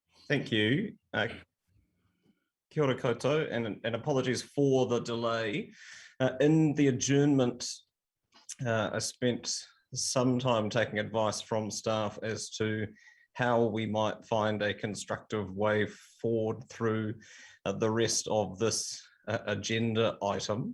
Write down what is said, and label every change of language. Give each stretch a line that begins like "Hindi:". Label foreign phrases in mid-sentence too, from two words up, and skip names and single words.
English: Thank you.
Māori: Kia ora koutou,
English: and apologies for the delay. In the adjournment, I spent some time taking advice from staff as to how we might find a constructive way forward through the rest of this agenda item.